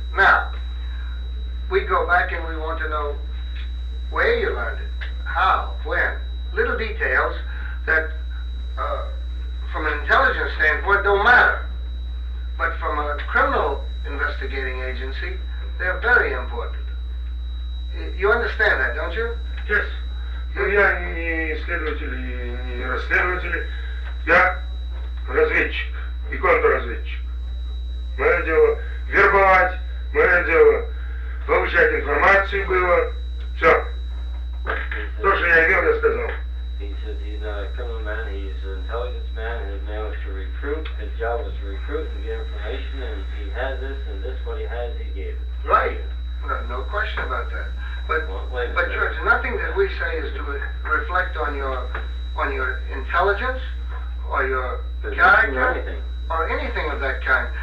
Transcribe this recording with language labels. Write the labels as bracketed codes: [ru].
[en] Now, we go back and we want to know where you learned it, how, when. Little details that, from an intelligence standpoint, don't matter. But from a criminal investigating agency, they're very important. You understand that, don't you? Yes. [ru] Ну, я не следователь, не расследователь, я разведчик и контрразведчик. Мое дело вербовать, мое дело получать информацию было, все. То, что я имел, я сказал. [en] He's a criminal man, he's an intelligence man, his name was to recruit, his job was to recruit and get information, and he has this, and this, what he has, he gave it. Right. No question about that. But George, nothing that we say is to reflect on your intelligence or your character or anything of that kind.